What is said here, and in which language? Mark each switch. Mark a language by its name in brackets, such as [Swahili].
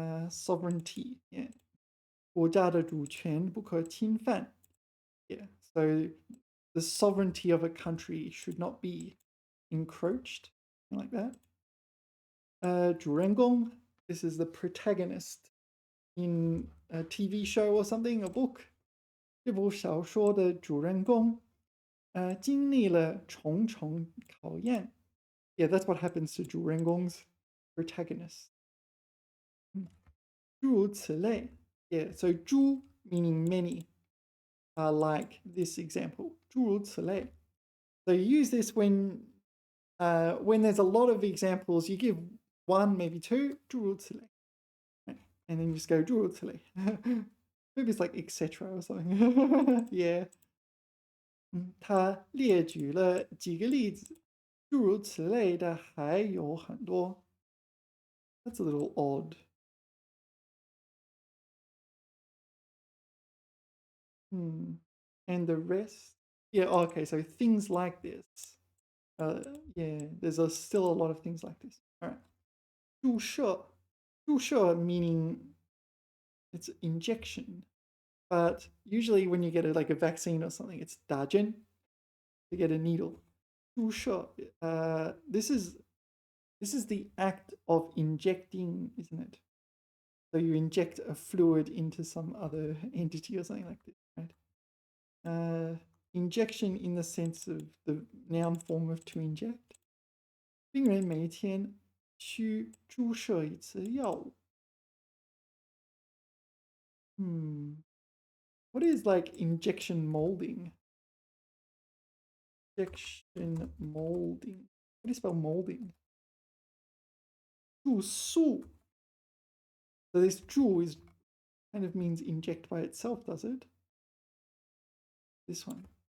[English] Sovereignty, yeah. [Chinese] 国家的主权不可侵犯. [English] Yeah, so the sovereignty of a country should not be encroached, like that. 主人公, this is the protagonist in a TV show or something, a book. [Chinese] 这部小说的主人公经历了重重考验. [English] Yeah, that's what happens to 主人公's protagonist. [Chinese] 诸如此类. [English] Yeah, so 诸 meaning many, like this example. [Chinese] 诸如此类. [English] So you use this when there's a lot of examples, you give one, maybe two, 诸如此类. And then you just go 诸如此类. Maybe it's like etc. or something. Yeah. [Chinese] 他列举了几个例子，诸如此类的还有很多。 [English] That's a little odd. And the rest? Yeah, okay, so things like this. Yeah, there's still a lot of things like this. All right. 注射. 注射 meaning it's injection. But usually when you get like a vaccine or something, it's 打针 to get a needle. 注射. This is the act of injecting, isn't it? So you inject a fluid into some other entity or something like this, right? Injection in the sense of the noun form of to inject. [Chinese] 病人每天需注射一次药物。 [English] What is like injection molding? Injection molding. How do you spell molding? [Chinese] 注塑. [English] So this 注 is kind of means inject by itself, does it? This one.